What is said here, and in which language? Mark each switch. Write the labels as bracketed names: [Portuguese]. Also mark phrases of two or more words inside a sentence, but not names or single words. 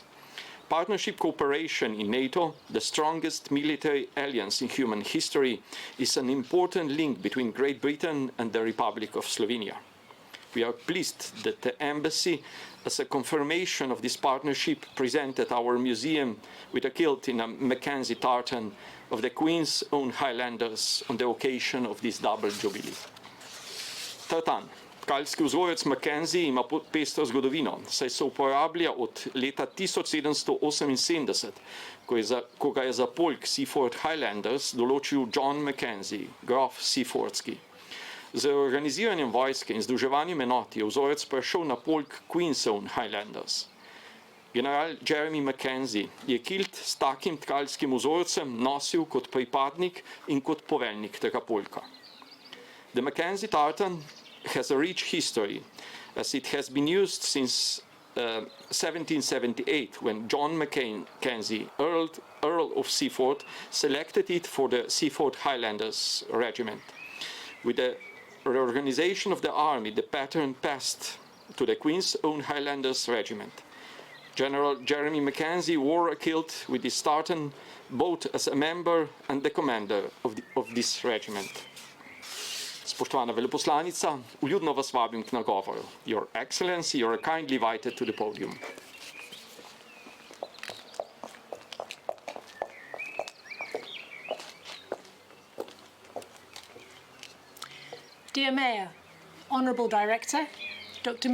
[English] Partnership cooperation in NATO, the strongest military alliance in human history, is an important link between Great Britain and the Republic of Slovenia. We are pleased that the Embassy, as a confirmation of this partnership, presented our museum with a kilt in a Mackenzie tartan of the Queen's Own Highlanders on the occasion of this double jubilee. Tartan. [Slovenian] Tkalski vzorec Mackenzie ima pestro zgodovino, saj se uporablja od leta 1778, ko ga je za polk Seaforth Highlanders določil John Mackenzie, grof Seaforthski. Z organiziranjem vojske in združevanjem enot je vzorec prešel na polk Queen's Own Highlanders. General Jeremy Mackenzie je kilt s takim tkalskim vzorcem nosil kot pripadnik in kot poveljnik tega polka. [English] The Mackenzie tartan has a rich history, as it has been used since 1778, when John Mackenzie, Earl of Seaforth, selected it for the Seaforth Highlanders Regiment. With the reorganization of the army, the pattern passed to the Queen's Own Highlanders Regiment. General Jeremy Mackenzie wore a kilt with his tartan both as a member and the commander of this regiment. [Slovenian] Spoštovana veleposlanica, vljudno vas vabim k nagovoru. [English] Your Excellency, you are kindly invited to the podium. Dear Mayor, Honourable Director, Dr.